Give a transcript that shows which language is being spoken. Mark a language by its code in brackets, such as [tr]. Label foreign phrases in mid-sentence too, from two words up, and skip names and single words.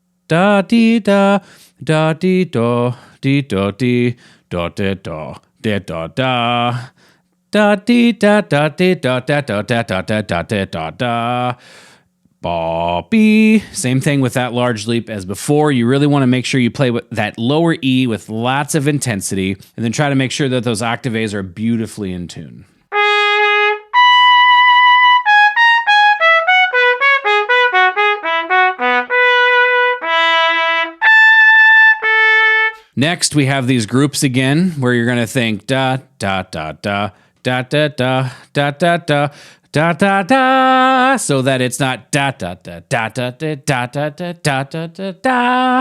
[en] da dee da da dee do dee do dee do dee do dee do da da dee da da dee da da da da da da da da da da. Ba, B. Same thing with that large leap as before. You really want to make sure you play with that lower E with lots of intensity, and then try to make sure that those octaves are beautifully in tune. Next, we have these groups again, where you're going to think da da da da da da da da da da da da da, so that it's not da da da da da da da da da da da da da.